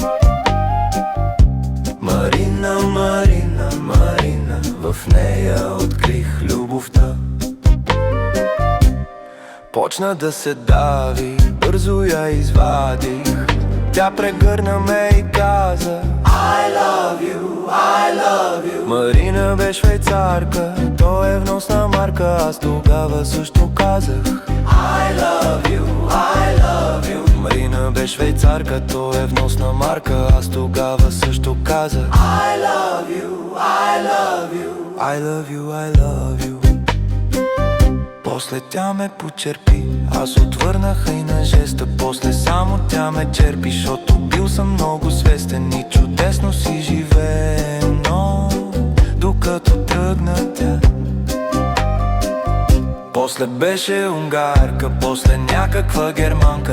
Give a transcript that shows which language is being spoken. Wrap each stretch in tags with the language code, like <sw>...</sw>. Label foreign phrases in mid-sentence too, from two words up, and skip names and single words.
<bg>Марина, Марина, Марина, в нея открих любовта. Почна да се дави, бързо я извадих. Тя прегърна ме и каза</bg> <en>I love you, I love you.</en> <bg>Марина бе швейцарка, то е вносна марка. Аз тогава също казах</bg> <en>I love you, I love you.</en> <bg>Марина бе швейцарка, то е вносна марка. Аз тогава също казах</bg> <en>I love you, I love you. I love you, I love you.</en> <bg>После тя ме почерпи, аз отвърнаха и на жеста. После само тя ме черпи, защото бил съм много свестен и чудесно си живеем. Но докато тръгна тя, после беше унгарка, после някаква германка.</bg>